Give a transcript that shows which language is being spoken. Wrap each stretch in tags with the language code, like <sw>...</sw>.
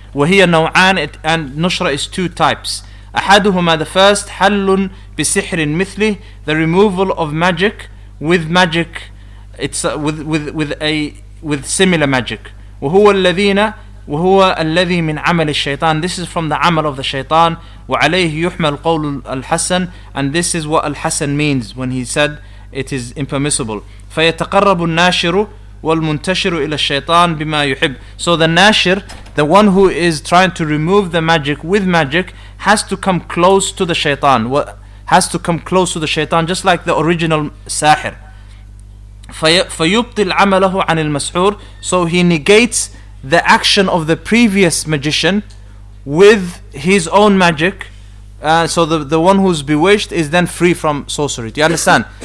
<en>وهي نوعان, and nushra is two types. أحدهما, the first, حل بسحر مثله, the removal of magic with magic, it's with similar magic. وهو الذي من عمل الشيطان, this is from the amal of the shaitan. وعليه يحمل قول الحسن, and this is what Al-Hasan means when he said it is impermissible.</en> <ar>فيتقرب الناشر والمنتشر إلى الشيطان بما يحب.</ar> <en>So the nashir, the one who is trying to remove the magic with magic, has to come close to the shaitan, just like the original sahir. فيبطل عمله عن المسحور, so he negates the action of the previous magician with his own magic, so the one who's bewitched is then free from sorcery. Do you understand?</en>